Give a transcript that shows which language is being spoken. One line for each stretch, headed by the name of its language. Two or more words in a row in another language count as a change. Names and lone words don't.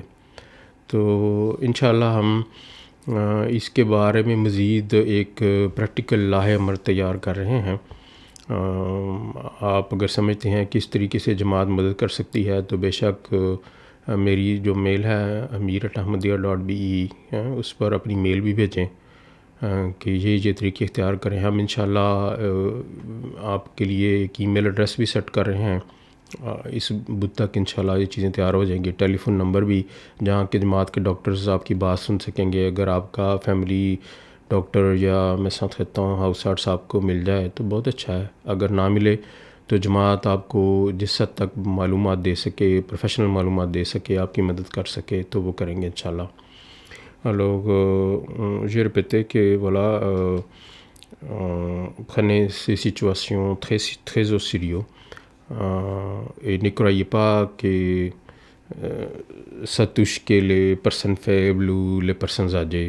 Urdu: تو انشاءاللہ ہم اس کے بارے میں مزید ایک پریکٹیکل لاہ عمل تیار کر رہے ہیں. آپ اگر سمجھتے ہیں کہ اس طریقے سے جماعت مدد کر سکتی ہے تو بے شک میری جو میل ہے amir@ahmadiyya.be اس پر اپنی میل بھی بھیجیں کہ یہ طریقے اختیار کریں. ہم انشاءاللہ آپ کے لیے ایک
English: email address
Urdu: بھی سیٹ کر رہے ہیں. اس بدھ تک انشاءاللہ یہ چیزیں تیار ہو جائیں گی. ٹیلی فون نمبر بھی جہاں کہ جماعت کے ڈاکٹرز آپ کی بات سن سکیں گے. اگر آپ کا
English: family doctor
Urdu: یا میں ساتھ کہتا ہوں
Dutch: huisarts
Urdu: صاحب کو مل جائے تو بہت اچھا ہے. اگر نہ ملے تو جماعت آپ کو جس حد تک معلومات دے سکے، پروفیشنل معلومات دے سکے، آپ کی مدد کر سکے تو وہ کریں گے انشاءاللہ.
French: Alors, j'ai répété que voilà, prenez ces situations très au sérieux et ne croyez pas que ça touche que les personnes faibles ou les personnes âgées.